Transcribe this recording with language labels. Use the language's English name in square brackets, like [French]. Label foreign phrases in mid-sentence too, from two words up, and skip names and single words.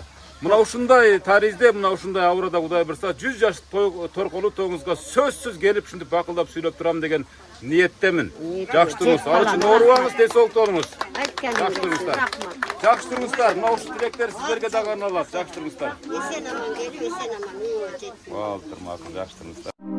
[Kyrgyz] Мына ушундай таризде, мына ушундай авырада Кудай бурса 100 жаш торколуу тоңузга сөзсүз келип ушинтип бакылдап сүйлөп турам деген ниеттемин. Жакшы туруңуз. Ал үчүн оорубаңыз, тез солуктоңуз. Жакшы туруңуздар. Жакшы туруңуздар. Мына ушул тилектер сиздерге дагы арналат. Жакшы туруңуздар. Эсен аман келип эсен аман. Ал, турмак, жакшы туруңуздар.